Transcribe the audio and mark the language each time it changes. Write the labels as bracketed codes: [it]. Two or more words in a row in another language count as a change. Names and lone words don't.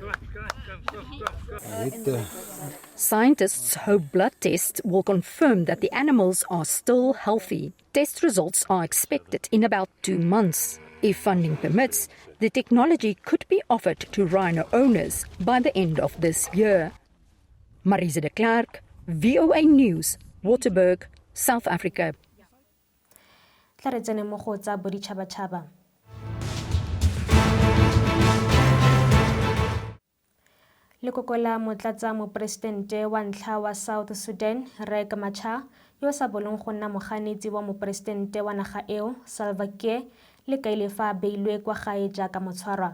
[en] Scientists hope blood tests will confirm that the animals are still healthy. Test results are expected in about 2 months. If funding permits, the technology could be offered to rhino owners by the end of this year. Marise de Klerk, VOA News, Waterberg, South Africa. [tn] tla re tsene mo go tsa boditšhabatšhaba. Lekoko la motlatsa moporesidente wa ntlha wa South Sudan, Riek Machar, yo a sa bolong go nna moganetsi wa moporesidente wa naga eo, Salva Kiir, le kaile fa a beilwe kwa gae jaaka motshwarwa.